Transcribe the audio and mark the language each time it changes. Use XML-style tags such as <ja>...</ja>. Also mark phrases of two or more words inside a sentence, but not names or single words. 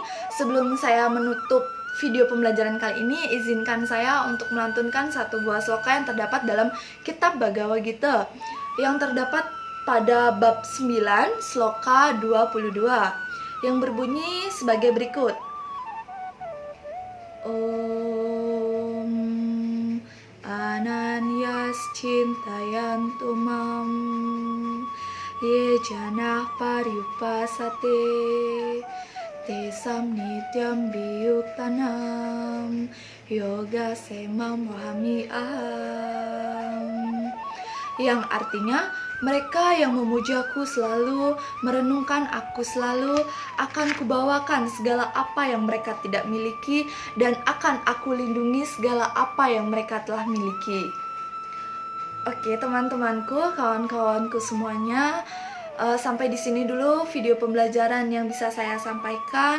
<id>Sebelum saya menutup video pembelajaran kali ini, izinkan saya untuk melantunkan satu buah sloka yang terdapat dalam kitab Bhagavad Gita yang terdapat pada bab 9 sloka 22 yang berbunyi sebagai berikut.</id> <sa>ॐ अनन्यास् चिन्तयन्तो मां ये जनाः पर्युपासते तेषां नित्य अभियुक्तानां योग क्षेमं वहामि अहम्,</sa> <id>yang artinya mereka yang memujaku selalu, merenungkan aku selalu, akan kubawakan segala apa yang mereka tidak miliki, dan akan aku lindungi segala apa yang mereka telah miliki. Oke, teman-temanku, kawan-kawanku semuanya, sampai di sini dulu video pembelajaran yang bisa saya sampaikan.</id>